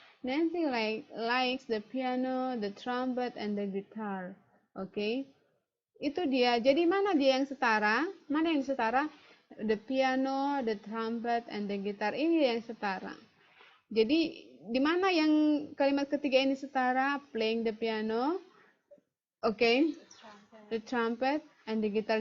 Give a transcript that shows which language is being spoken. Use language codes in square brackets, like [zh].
[en] Nancy likes the piano, the trumpet, and the guitar. [id] Oke. Itu dia. Jadi mana dia yang setara? Mana yang setara? [en] The piano, the trumpet, and the guitar. [id] Ini yang setara. Jadi di mana yang kalimat ketiga ini setara? [en] Playing the piano, the trumpet, and the guitar.